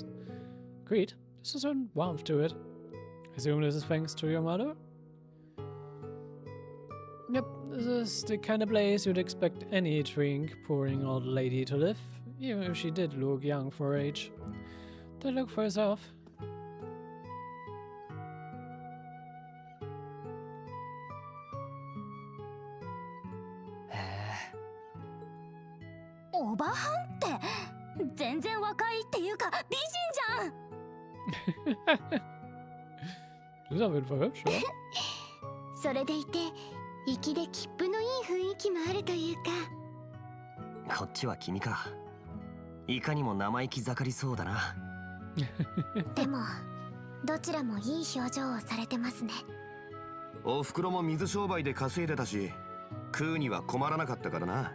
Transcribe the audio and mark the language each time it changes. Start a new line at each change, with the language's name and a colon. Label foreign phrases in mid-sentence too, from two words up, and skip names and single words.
English: Agreed, there's a certain warmth to it. I assume this is thanks to your mother? Yep, this is the kind of place you'd expect any drink-pouring old lady to live, even if she did look young for her age. Take a look for yourself.
Japanese: おばはんって全然若いっていうか美人じゃん。
German: Du bist auf jeden Fall hübsch, ja?
Japanese: それでいて粋で切符のいい雰囲気もあるというか。こっちは君か。いかにも生意気盛りそうだな。でもどちらもいい表情をされてますね。おふくろも水商売で稼いでたし、食うには困らなかったからな。